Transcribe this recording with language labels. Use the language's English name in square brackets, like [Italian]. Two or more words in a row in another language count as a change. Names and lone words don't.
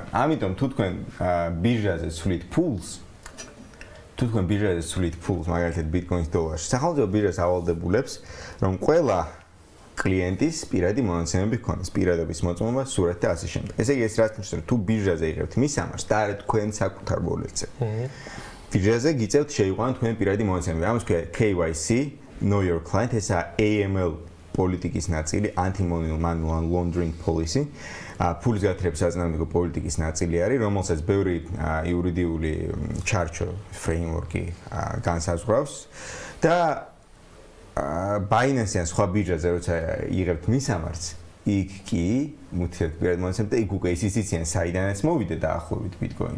[Georgian] ამიტომ თუ თქვენ ბირჟაზე ცვლით ფულს მაგალითად ბიტკოინის დოლარში სახელმწიფო ბირჟას ავალდებულებს რომ ყველა კლიენტის პირადი მონაცემები ჰქონდეს, პირადობის მოწმობა, სურათი და ასე შემდეგ. ესე იგი ეს რაც ნიშნავს თუ ბირჟაზე იღებთ მისამართს და არა თქვენ საკუთარ ვოლეტზე. ბირჟაზე გიწევთ შეიყვანოთ თქვენი პირადი მონაცემები. ამას ქვია [English] KYC know your client [Georgian] ესა AML პოლიტიკის ნაწილი, [English] anti-money laundering policy. [Georgian] ფულის გათხრების საწინააღმდეგო პოლიტიკის ნაწილი არის, რომელსაც ბევრი იურიდიული ჩარჩო ფრეიმვორკი განსაზღვრავს და Binance-იან სხვა ბირჟაზე როცა იღებთ მისამართს, იქ კი მუთიათ პირად მონაცემები და იქ უკვე ისიციან საიდანაც მოვიდა დაახლოებით ბიტკოინი.